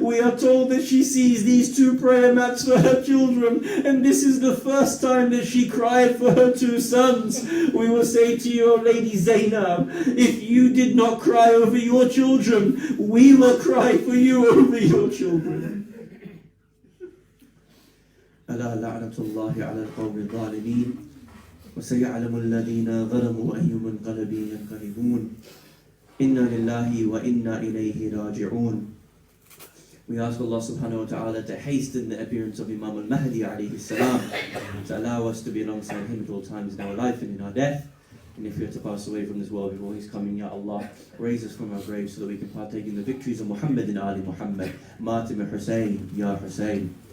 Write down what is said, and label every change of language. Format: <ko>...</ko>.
<en>We are told that she sees these two prayer mats for her children, and this is the first time that she cried for her two sons. We will say to you, "O Lady Zainab, if you did not cry over your children, we will cry for you over your children."</en> <ar>ألا لعنة الله على القوم الظالمين وسيعلم الذين ظلموا أي منقلب ينقلبون إنا لله وإنا إليه راجعون.</ar> <en>We ask Allah subhanahu wa ta'ala to hasten the appearance of Imam al-Mahdi alayhi salam, to allow us to be alongside him at all times in our life and in our death. And if we are to pass away from this world before his coming, Ya Allah, raise us from our graves so that we can partake in the victories of Muhammad and Ali Muhammad. Matim Hussein, Ya Hussein.</en>